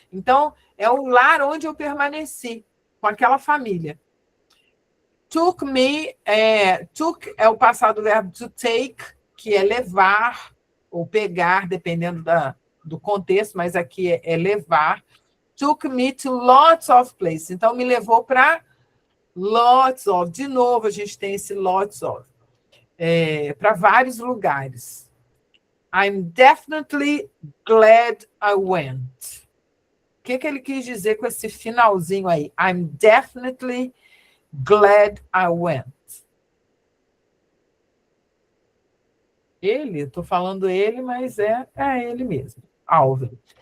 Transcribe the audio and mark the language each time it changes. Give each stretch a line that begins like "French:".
Portuguese: Então, é o lar onde eu permaneci, com aquela família.
English: Took me, took
Portuguese: é o passado do verbo to take, que é levar ou pegar, dependendo do contexto, mas aqui é levar.
English: Took me to lots of places.
Portuguese: Então, me levou para
English: lots of.
Portuguese: De novo, a gente tem esse lots of. Para vários lugares.
English: I'm definitely glad I went.
Portuguese: O que ele quis dizer com esse finalzinho aí?
English: I'm definitely glad I went.
Portuguese: Ele, estou falando ele, mas é ele mesmo. Alvin.